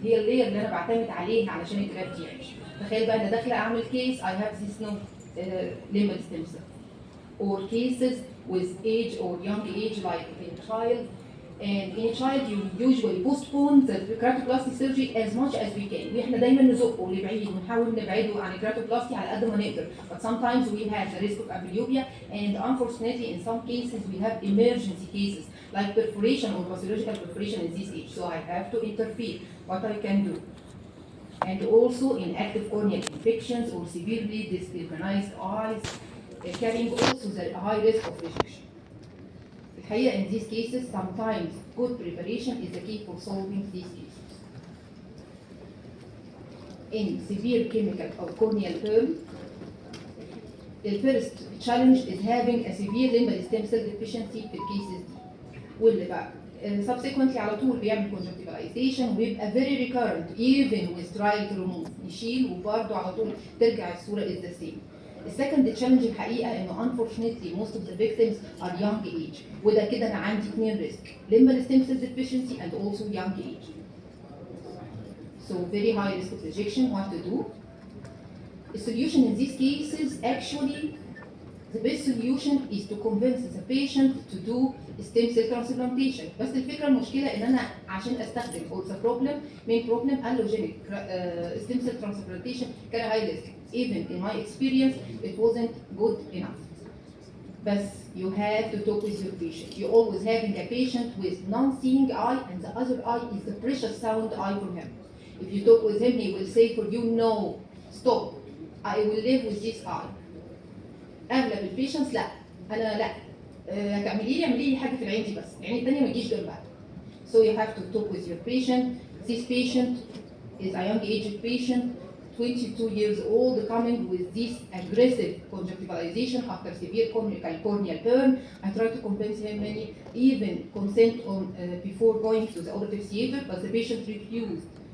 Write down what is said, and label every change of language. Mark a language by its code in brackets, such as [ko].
[ar] هي اللاير اللي انا بعتمد عليها علشان الجرافت يعيش. تخيل بقى انا داخله اعمل كيس [en] I have this no limbal stem cell. Or cases with age or young age like a child. And in a child you usually postpone the keratoplasty surgery as much as we can. [ar] واحنا دايما نزقه لبعيد ونحاول نبعده عن الكيراتوبلاستي على قد ما نقدر. [en] But sometimes we have the risk of amblyopia, and unfortunately in some cases we have emergency cases like perforation or pathological perforation in this age. So I have to interfere. What I can do. And also in active corneal infections or severely dysorganized eyes, carrying also the high risk of rejection. الحقيقة in these cases, sometimes good preparation is the key for solving these cases. In severe chemical or corneal burn, the first challenge is having a severe limbal stem cell deficiency [ar] في الكيسز دي. واللي بقى [en] subsequently [ar] على طول بيعمل [en] conjunctivalization ويبقى very recurrent even with trial to remove. [ar] يشيل وبرضه على طول ترجع الصورة [en] is the same. [ar] السكند تشالنج الحقيقه انه [en] unfortunately most of the victims are young age، [ar] وده كده انا عندي اثنين ريسك، [en] limbal stem cell deficiency and also young age. So very high risk of rejection. What to do? The solution in these cases, actually the best solution is to convince the patient to do stem cell transplantation. [ar] بس الفكره المشكله ان انا عشان استخدم [en] or the problem main problem allogenic stem cell transplantation كان high risk. Even in my experience it wasn't good enough. But you have to talk with your patient. You're always having a patient with non-seeing eye and the other eye is the precious sound eye for him. If you talk with him he will say for you no, stop, I will live with this eye. [ar] اغلب البيشنتس لا انا لا هتعملي لي اعملي لي حاجه في العين دي بس العين الثانيه ما تجيش جنبها. [en] So you have to talk with your patient. This patient is a young aged patient, 22 years old, coming with this aggressive conjunctivalization after severe corneal burn. I try to convince him many, even consent on before going to the operative theater, but the patient refused.